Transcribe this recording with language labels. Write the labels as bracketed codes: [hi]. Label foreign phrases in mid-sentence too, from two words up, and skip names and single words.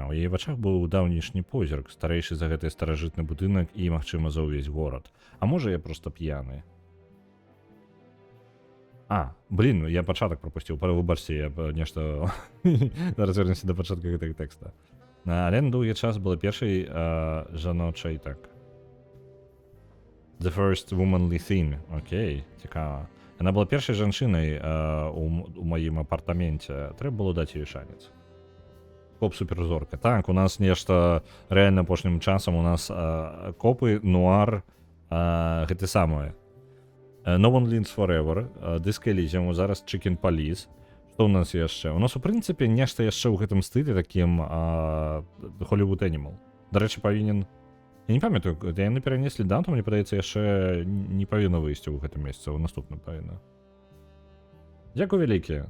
[be] У яе вачах быў даўнішні позірк, старэйшы за гэты старажытны будынак і, магчыма, за ўвесь горад. А можа, я проста п'яны? Я пачатак прапусціў. Выбачце, я нешта... Зараз вернемся да пачатка гэтага тэкста. Але на доўгі час была першай жаночай, так. [en] The first womanly thing. [be] Окей, цікава. Яна была першай жанчынай у маім апартаменце. Трэба было даць ёй шанец. Коп-суперзорка. Так, у нас нешта рэальна апошнім часам. У нас копы, нуар, гэты самае. No One Lives Forever, Disc Elysium, зараз Chicken Police. Што ў нас яшчэ? У нас, у прынцыпе, нешта яшчэ ў гэтым стылі такім Hollywood Animal. Дарэчы, павінен... Я не памятаю, яны перанеслі дату, мне падаецца, яшчэ не павінна выйсці ў гэтым месяцы, у наступным павінна. Дзякуй вялікі.